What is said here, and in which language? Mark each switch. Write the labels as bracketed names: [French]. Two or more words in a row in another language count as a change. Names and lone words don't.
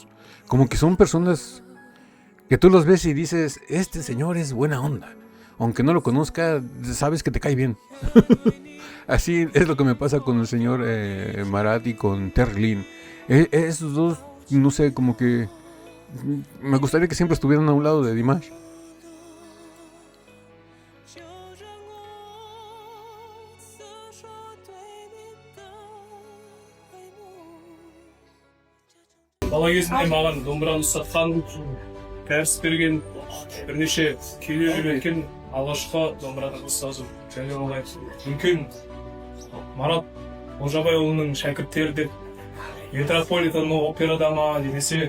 [Spanish] Como que son personas que tú los ves y dices, este señor es buena onda. Aunque no lo conozca, sabes que te cae bien. Así es lo que me pasa con el señor Marat y con Terry Lynn. Esos dos, no sé, como que me gustaría que siempre estuvieran a un lado de Dimash. [Kazakh] Бала кезімде маған домбыраны ұстатқан, дәріс берген, бірнеше күйлер үйреткен алғашқы домбыраның ұстазым және олай үлкен Марат Олжабайұлының шәкірттері деп Метрополитен операда ма немесе